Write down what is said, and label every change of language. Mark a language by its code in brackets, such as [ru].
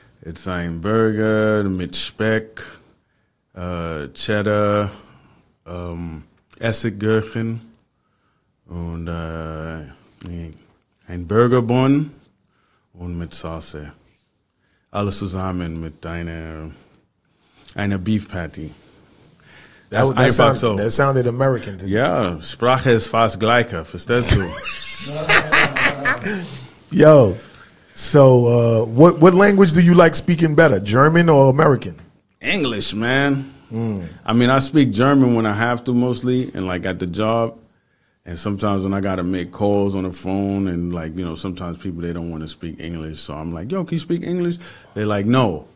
[de] It's ein Burger mit Speck, Cheddar, Essiggurken und ein Burgerbun und mit Sauce. Alles zusammen mit einer Beef Patty. [en] That sounded American to me. [de] Ja, Sprache ist fast gleicher, verstehst du? [en] Yo, so what language do you like speaking better, German or American? English, man. I mean, I speak German when I have to mostly, and at the job, and sometimes when I gotta make calls on the phone, and sometimes people they don't want to speak English, so I'm like, yo, can you speak English? They're like, no.